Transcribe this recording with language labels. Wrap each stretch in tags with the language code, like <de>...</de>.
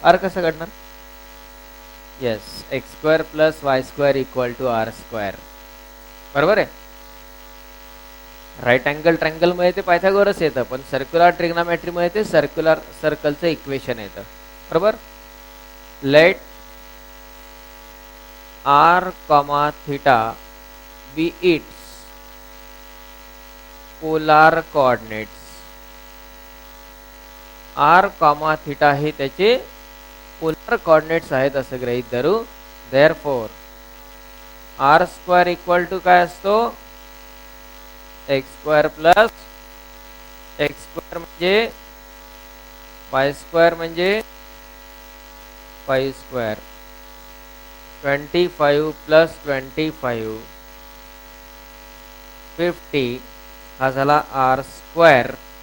<mr>r कसं काढणार, yes x² + y² = r², बरोबर आहे. राईट अँगल ट्रायंगल मध्ये ते पायथागोरस येतं, पण सर्क्युलर ट्रिग्नोमेट्री मध्ये ते सर्कलचं इक्वेशन येतं, बरोबर.</mr> <en>Let r, theta be its polar coordinates.</en> <mr>r, theta हे त्याचे पोलर कोऑर्डिनेट्स आहेत असं गृहीत धरू. देअरफॉर r² इक्वल टू काय असतो, x² + x² म्हणजे y² म्हणजे 5², 25 + 25 50 हा झाला r².</mr>